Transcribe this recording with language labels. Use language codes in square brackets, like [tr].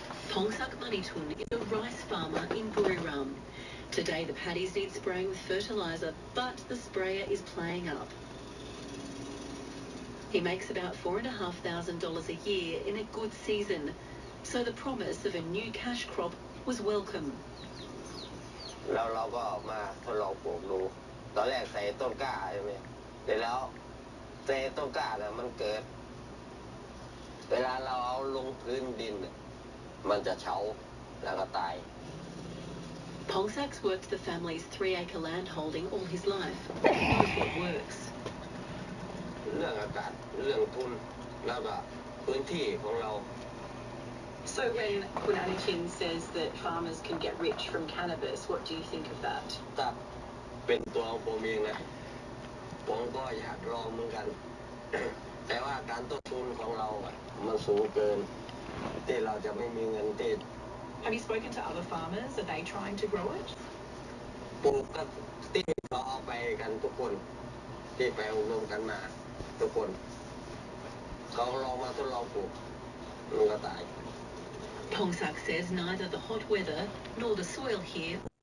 [en] Pongsak Manitun is a rice farmer in Buriram. Today the paddies need spraying with fertiliser, but the sprayer is playing up. He makes about $4,500 a year in a good season, so the promise of a new cash crop was welcome. [th] เราก็มาทดลองปลูกดูตอนแรกใส่ต้นกล้าใช่ไหมแต่แล้วใส่ต้นกล้าเนี่ยมันเกิดเวลาเราเอาลงพื้นดินเนี่ยมันจะเฉาแล้วก็ตาย [en] Pongsak's worked the family's 3-acre land holding all his life. He knows what works. [th] เรื่องอากาศเรื่องทุนแล้วก็พื้นที่ของเรา [en] So when Kun Anichin says that farmers can get rich from cannabis, what do you think of that? [th] ถ้าเป็นตัวของผมเองนะผมก็อยากลองเหมือนกัน แต่ว่าการต้นทุนของเราอ่ะมันสูงเกินที่เราจะไม่มีเงินที่ [en] Have you spoken to other farmers? Are they trying to grow it? [th] ปลูกก็ที่เราเอาไปกันทุกคนที่ไปอบรมกันมาทุกคนเขาลองมาทดลองปลูกมันก็ตาย [en] Pongsak says neither the hot weather nor the soil here